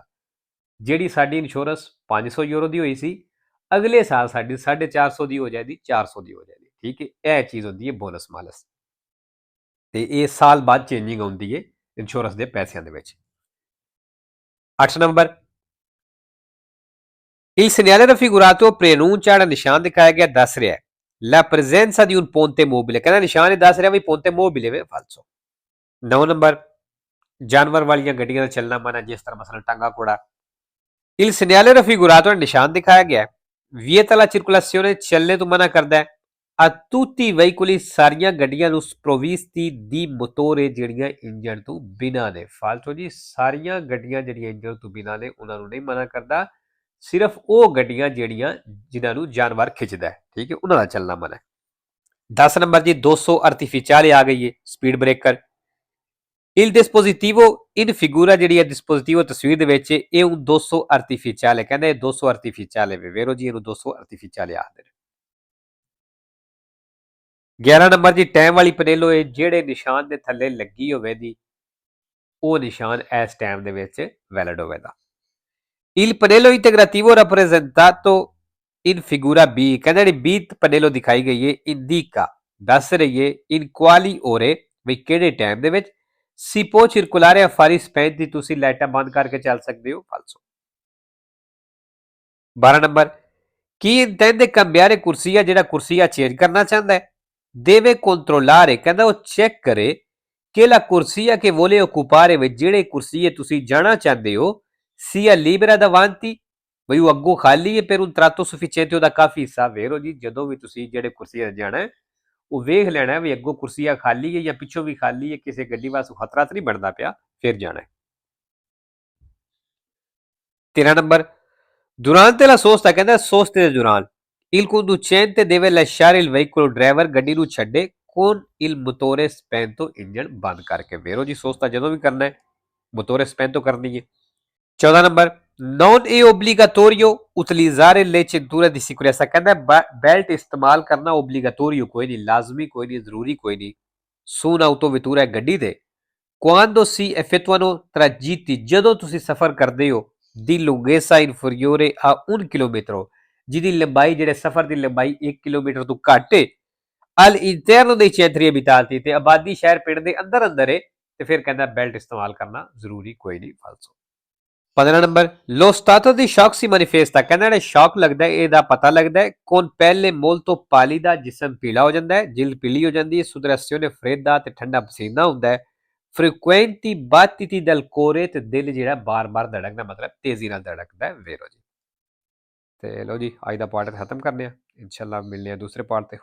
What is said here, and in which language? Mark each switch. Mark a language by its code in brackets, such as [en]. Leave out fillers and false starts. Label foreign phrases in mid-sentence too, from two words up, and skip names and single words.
[pa] ਜਿਹੜੀ ਸਾਡੀ ਇੰਸ਼ੋਰੈਂਸ 500 ਯੂਰੋ ਦੀ ਹੋਈ ਸੀ, ਅਗਲੇ ਸਾਲ ਸਾਡੀ 450 ਦੀ ਹੋ ਜਾਏਗੀ, 400 ਦੀ ਹੋ ਜਾਏਗੀ, ਠੀਕ ਹੈ। ਇਹ ਚੀਜ਼ ਹੁੰਦੀ ਹੈ [it] bonus malus, [pa] ਤੇ ਇਹ ਸਾਲ ਬਾਅਦ ਚੇਂਜਿੰਗ ਆਉਂਦੀ ਹੈ ਇੰਸ਼ੋਰੈਂਸ ਦੇ ਪੈਸਿਆਂ ਦੇ ਵਿੱਚ। 8 ਨੰਬਰ, [it] il segnale raffigurato preannuncia, [pa] ਜਿਹੜਾ ਨਿਸ਼ਾਨ ਦਿਖਾਇਆ ਗਿਆ ਦੱਸ ਰਿਹਾ ਹੈ [it] la presenza di un ponte mobile, [pa] ਕਹਿੰਦਾ ਨਿਸ਼ਾਨ ਇਹ ਦੱਸ ਰਿਹਾ ਵੀ [it] ponte mobile [pa] ਹੈ falso। 9 ਨੰਬਰ, ਜਾਨਵਰ ਵਾਲੀਆਂ ਗੱਡੀਆਂ ਦਾ ਚੱਲਣਾ ਮਨਾ, ਜਿਸ ਤਰ੍ਹਾਂ ਮਸਲਾ ਟਾਂਗਾ ਘੋੜਾ। [it] il segnale raffigurato, [pa] ਨਿਸ਼ਾਨ ਦਿਖਾਇਆ ਗਿਆ [it] vieta la circolazione, [pa] ਚੱਲਣੇ ਤੋਂ ਮਨਾ ਕਰਦਾ ਹੈ [it] a tutti i veicoli, [pa] ਸਾਰੀਆਂ ਗੱਡੀਆਂ ਨੂੰ [it] sprovvisti di motore, [pa] ਜਿਹੜੀਆਂ ਇੰਜਣ ਤੋਂ ਬਿਨਾਂ ਨੇ। ਫਾਲਤੂ ਜੀ, ਸਾਰੀਆਂ ਗੱਡੀਆਂ ਜਿਹੜੀਆਂ ਇੰਜਣ ਤੋਂ ਬਿਨਾਂ ਨੇ ਉਹਨਾਂ ਨੂੰ ਨਹੀਂ ਮਨਾ ਕਰਦਾ, ਸਿਰਫ ਉਹ ਗੱਡੀਆਂ ਜਿਹੜੀਆਂ ਜਿਨ੍ਹਾਂ ਨੂੰ ਜਾਨਵਰ ਖਿੱਚਦਾ ਹੈ, ਠੀਕ ਹੈ, ਉਹਨਾਂ ਦਾ ਚੱਲਣਾ ਮਨਾ ਹੈ। 10 ਨੰਬਰ ਜੀ, 200 artificiale ਆ ਗਈ ਹੈ ਸਪੀਡ ਬ੍ਰੇਕਰ। [it] il dispositivo in figura, [pa] ਜਿਹੜੀ ਹੈ dispositivo ਤਸਵੀਰ ਦੇ ਵਿੱਚ, ਇਹ 200 artificiale, ਕਹਿੰਦੇ 200 artificiale ਵੇਰੋ ਜੀ, ਇਹਨੂੰ 200 artificiale ਆਖਦੇ ਨੇ। 11 ਨੰਬਰ ਜੀ, ਟਾਈਮ ਵਾਲੀ ਪਨੇਲੋ ਹੈ, ਜਿਹੜੇ ਨਿਸ਼ਾਨ ਦੇ ਥੱਲੇ ਲੱਗੀ ਹੋਵੇ ਦੀ ਉਹ ਨਿਸ਼ਾਨ ਇਸ ਟਾਈਮ ਦੇ ਵਿੱਚ ਵੈਲਿਡ ਹੋਵੇਗਾ। [it] il pannello integrativo rappresentato in figura B, [pa] ਕਹਿੰਦੇ ਜਿਹੜੀ B ਪਨੇਲੋ ਦਿਖਾਈ ਗਈ ਹੈ [it] indica, [pa] ਦੱਸ ਰਹੀ ਹੈ [it] in quali ore, [pa] ਵੀ ਕਿਹੜੇ ਟਾਈਮ ਦੇ ਵਿੱਚ [it] si può circolare a fari spenti, [pa] ਤੁਸੀਂ ਲਾਈਟਾਂ ਬੰਦ ਕਰਕੇ ਚੱਲ ਸਕਦੇ ਹੋ, ਫਾਲਸੋ। 12 ਨੰਬਰ, [it] chi intende cambiare corsia, [pa] ਜਿਹੜਾ ਕੁਰਸੀਆ ਚੇਂਜ ਕਰਨਾ ਚਾਹੁੰਦਾ ਹੈ [it] deve controllare, [pa] ਕਹਿੰਦਾ ਉਹ ਚੈੱਕ ਕਰੇ ਕਿ [it] la corsia che vuole occupare, [pa] ਵਿੱਚ ਜਿਹੜੇ ਕੁਰਸੀਏ ਤੁਸੀਂ ਜਾਣਾ ਚਾਹੁੰਦੇ ਹੋ [it] sia libera davanti, [pa] ਬਈ ਉਹ ਅੱਗੋਂ ਖਾਲੀ ਹੈ [it] per un tratto sufficiente, [pa] ਉਹਦਾ ਕਾਫੀ ਹਿੱਸਾ। ਵੇਰੋ ਜੀ, ਜਦੋਂ ਵੀ ਤੁਸੀਂ ਜਿਹੜੇ ਕੁਰਸੀਆ ਜਾਣਾ ਹੈ ਉਹ ਵੇਖ ਲੈਣਾ ਵੀ ਅੱਗੋਂ ਕੁਰਸੀਆ ਖਾਲੀ ਹੈ ਜਾਂ ਪਿੱਛੋਂ ਵੀ ਖਾਲੀ ਹੈ, ਕਿਸੇ ਗੱਡੀ ਵਾਸਤੇ ਖਤਰਾ ਤਾਂ ਨਹੀਂ ਬਣਦਾ ਪਿਆ, ਫਿਰ ਜਾਣਾ ਹੈ। 13 ਨੰਬਰ, [it] durante la sosta, [pa] ਕਹਿੰਦਾ ਸੋਸਤੇ ਦੇ ਦੌਰਾਨ [it] il conducente deve lasciare il veicolo, [pa] ਡਰਾਈਵਰ ਗੱਡੀ ਨੂੰ ਛੱਡੇ [it] con il motore spento, [pa] ਇੰਜਣ ਬੰਦ ਕਰਕੇ। ਵੇਰੋ ਜੀ, ਸੋਸਤਾ ਜਦੋਂ ਵੀ ਕਰਨਾ ਹੈ [it] motore spento [pa] ਕਰਨੀ ਹੈ। 14 ਨੰਬਰ, [it] non è obbligatorio utilizzare le cinture di sicurezza, [pa] ਕਹਿੰਦਾ ਬੈਲਟ ਇਸਤੇਮਾਲ ਕਰਨਾ ਓਬਲੀਗਾਟੋਰੀਓ ਕੋਈ ਨਹੀਂ, ਲਾਜ਼ਮੀ ਕੋਈ ਨਹੀਂ, ਜ਼ਰੂਰੀ ਕੋਈ ਨਹੀਂ। [it] su un'autovettura, [pa] ਗੱਡੀ ਦੇ [it] quando si effettuano tragitti, [pa] ਜਦੋਂ ਤੁਸੀਂ ਸਫ਼ਰ ਕਰਦੇ ਹੋ [it] di lunghezza inferiore a 1 chilometro, [pa] ਜਿਹਦੀ ਲੰਬਾਈ, ਜਿਹੜੇ ਸਫ਼ਰ ਦੀ ਲੰਬਾਈ 1 ਕਿਲੋਮੀਟਰ ਤੋਂ ਘੱਟ ਹੈ [it] all'interno dei centri abitati, [pa] ਤੇ ਆਬਾਦੀ ਸ਼ਹਿਰ ਪਿੰਡ ਦੇ ਅੰਦਰ ਅੰਦਰ ਹੈ, ਤੇ ਫਿਰ ਕਹਿੰਦਾ ਬੈਲਟ ਇਸਤੇਮਾਲ ਕਰਨਾ ਜ਼ਰੂਰੀ ਕੋਈ ਨਹੀਂ, ਫਾਲਸੋ। 15 ਨੰਬਰ, [it] lo stato di shock si manifesta, [pa] ਕਹਿੰਦਾ ਜਿਹੜਾ ਸ਼ੌਕ ਲੱਗਦਾ ਹੈ ਇਹਦਾ ਪਤਾ ਲੱਗਦਾ ਹੈ [it] con pelle molto pallida, [pa] ਜਿਸਮ ਪੀਲਾ ਹੋ ਜਾਂਦਾ ਹੈ, ਜਿਲਦ ਪੀਲੀ ਹੋ ਜਾਂਦੀ ਹੈ, [it] sudorazione fredda, [pa] ਤੇ ਠੰਡਾ ਪਸੀਨਾ ਹੁੰਦਾ ਹੈ, [it] frequenti battiti del cuore, [pa] ਤੇ ਦਿਲ ਜਿਹੜਾ ਬਾਰ-ਬਾਰ ਧੜਕਦਾ, ਮਤਲਬ ਤੇਜ਼ੀ ਨਾਲ ਧੜਕਦਾ ਹੈ। ਵੇਰੋ ਜੀ, ਤੇ ਲਓ ਜੀ, ਅੱਜ ਦਾ ਪਾਰਟ ਖਤਮ ਕਰਨੇ ਆ, ਇਨਸ਼ਾਅੱਲਾ ਮਿਲਨੇ ਆ ਦੂਸਰੇ ਪਾਰਟ ਤੇ।